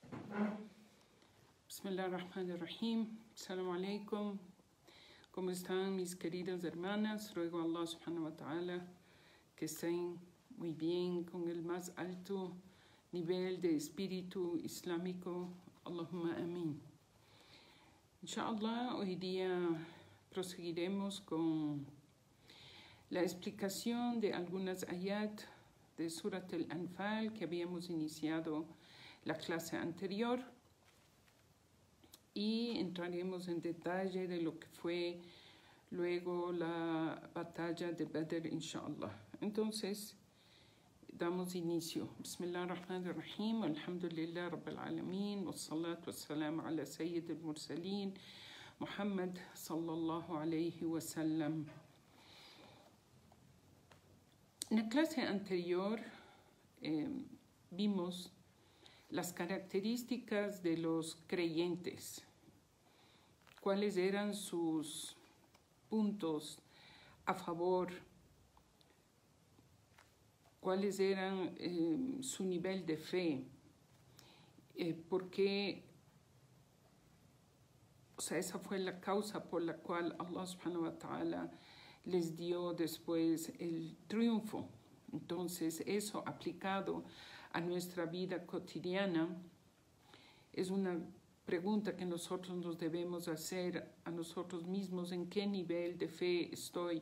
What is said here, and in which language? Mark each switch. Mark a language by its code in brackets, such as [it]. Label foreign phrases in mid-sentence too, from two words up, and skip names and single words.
[ar] بسم الله الرحمن الرحيم. السلام عليكم. [es] ¿Cómo están mis queridas hermanas? Ruego a Allah [ar] سبحانه وتعالى [es] que estén muy bien, con el más alto nivel de espíritu islámico. [ar] اللهم آمين. [es] Inshallah, hoy día proseguiremos con la explicación de algunas ayat de Surat al-Anfal que habíamos iniciado la clase anterior y entraremos en detalle de lo que fue luego la batalla de Badr, inshallah. Entonces, damos inicio. [ar] بسم الله الرحمن الرحيم. الحمد لله رب العالمين. والصلاة والسلام على سيد المرسلين. محمد صلى الله عليه وسلم. [es] En la clase anterior vimos las características de los creyentes, cuáles eran sus puntos a favor, cuáles eran su nivel de fe, porque, esa fue la causa por la cual Allah [ar] سبحانه وتعالى [es] les dio después el triunfo. Entonces, eso aplicado a nuestra vida cotidiana es una pregunta que nosotros nos debemos hacer a nosotros mismos: ¿en qué nivel de fe estoy?